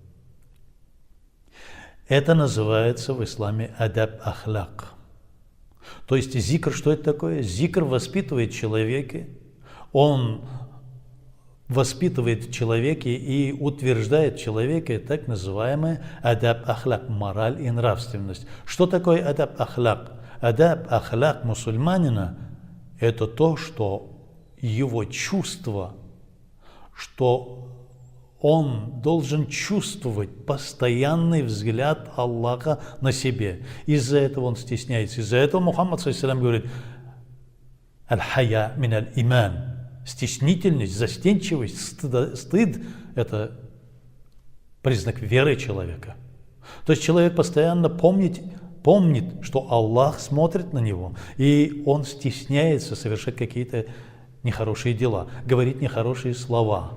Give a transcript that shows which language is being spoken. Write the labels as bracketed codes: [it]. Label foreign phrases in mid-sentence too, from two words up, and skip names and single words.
[ru] Это называется в исламе [ar] أدب أخلاق. [ru] То есть зикр, что это такое? Зикр воспитывает человека, он воспитывает в человеке и утверждает в человеке так называемый [ar] أدب أخلاق, [ru] мораль и нравственность. Что такое [ar] أدب أخلاق? أدب أخلاق [ru] мусульманина – это то, что его чувство, что он должен чувствовать постоянный взгляд Аллаха на себе. Из-за этого он стесняется. Из-за этого Мухаммад ﷺ говорит: [ar] «الحياء من الإيمان». [ru] Стеснительность, застенчивость, стыд – это признак веры человека. То есть человек постоянно помнит, что Аллах смотрит на него, и он стесняется совершать какие-то нехорошие дела, говорить нехорошие слова.